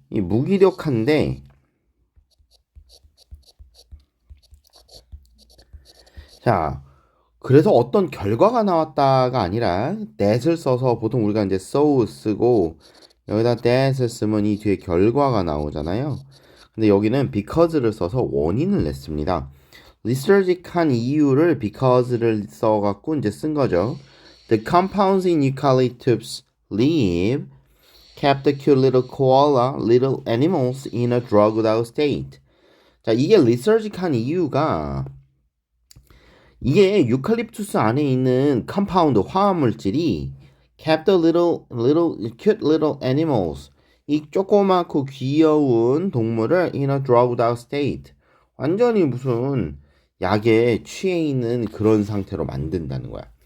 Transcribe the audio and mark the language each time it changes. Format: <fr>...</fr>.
<ko>이 무기력한데, 자, 그래서 어떤 결과가 나왔다가 아니라 that을 써서, 보통 우리가 이제 so 쓰고 여기다 that을 쓰면 이 뒤에 결과가 나오잖아요. 근데 여기는 because를 써서 원인을 냈습니다. lethargic한 이유를 because를 써갖고 이제 쓴 거죠.</ko> <en>The compounds in eucalyptus leaf kept the cute little koala little animals in a drugged out state.</en> <ko>자, 이게 lethargic한 이유가, 이게 유칼립투스 안에 있는 컴파운드 화합물질이</ko> <en>kept the cute little animals,</en> <ko>이 조그맣고 귀여운 동물을</ko> <en>in a drugged out state,</en> <ko>완전히 무슨 약에 취해 있는 그런 상태로 만든다는 거야.</ko>